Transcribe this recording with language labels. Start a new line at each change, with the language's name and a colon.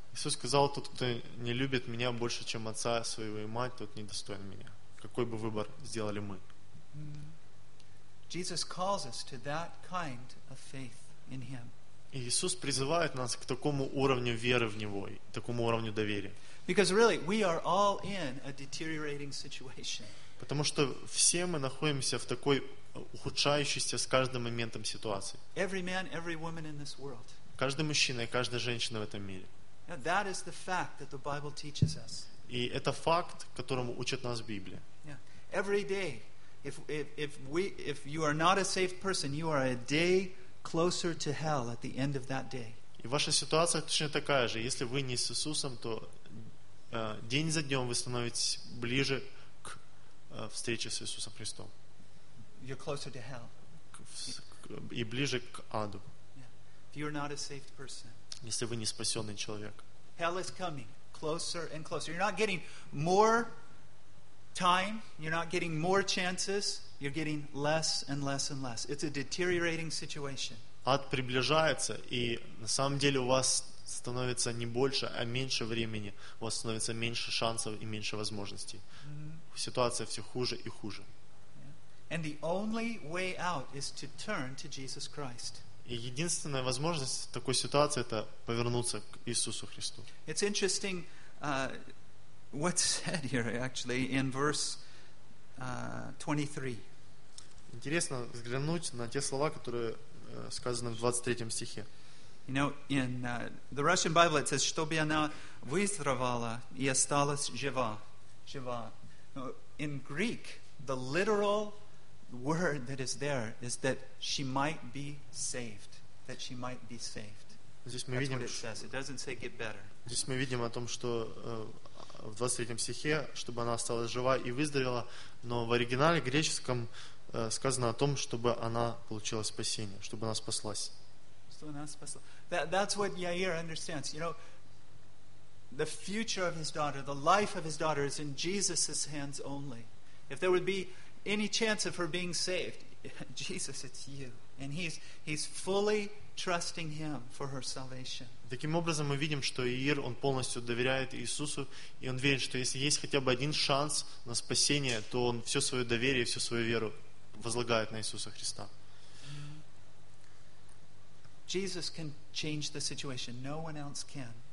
Russian: Иисус сказал, тот, кто не любит меня больше, чем отца своего и мать, тот недостоин меня. Какой бы выбор сделали мы?
English: Jesus calls us to that kind of faith in Him.
Russian: Иисус призывает нас к такому уровню веры в Него, такому уровню доверия.
English: Because really, we are all in a deteriorating situation.
Russian: Потому что все мы находимся в такой ухудшающейся с каждым моментом ситуации.
English: Every man, every woman in this world.
Russian: Каждый мужчина и каждая женщина в этом мире.
English: Now, that is the fact that the Bible teaches us.
Russian: И это факт, которому учит нас Библия.
English: Yeah. Every day, if you are not a saved person, you are a day closer to hell at the end of that day.
Russian: И ваша ситуация точно такая же. Если вы не с Иисусом, то день за днем вы становитесь ближе к встрече с Иисусом Христом.
English: You're closer to hell.
Russian: И ближе к аду.
English: Yeah. If you are not a saved person.
Russian: Если вы не спасенный человек.
English: Hell is coming. Closer and closer. You're not getting more time. You're not getting more chances. You're getting less and less and less. It's a deteriorating situation.
Russian: Ад приближается, и на самом деле у вас становится не больше, а меньше времени. У вас становится меньше шансов и меньше возможностей.
English: Mm-hmm.
Russian: Ситуация все хуже и хуже.
English: Yeah. And the only way out is to turn to Jesus Christ.
Russian: И единственная возможность в такой ситуации это повернуться к Иисусу Христу.
English: It's interesting what's said here actually in verse 23.
Russian: Интересно взглянуть на те слова, которые сказаны в 23 стихе.
English: You know, in the Russian Bible it says,
Russian: чтобы она выздоровала и осталась жива. Жива.
English: In Greek, the literal word that is there is that she might be saved. That she might be saved.
Russian: Здесь мы видим,
English: that's what it says. It doesn't say get better.
Russian: Здесь мы видим о том, что в 23 стихе, чтобы она осталась жива и выздоровела, но в оригинале греческом сказано о том, чтобы она получила спасение, чтобы она спаслась. Чтобы она спаслась.
English: That's what Yair understands. You know, the future of his daughter, the life of his daughter is in Jesus' hands only. If there would be any chance of her being saved, Jesus, it's you. And he's fully trusting him for her salvation.
Russian: Таким образом, мы видим, что Иир, он полностью доверяет Иисусу, и он верит, что если есть хотя бы один шанс на спасение, то он все свое доверие, всю свою веру возлагает на Иисуса Христа.
English: Jesus can change the situation. No one else can.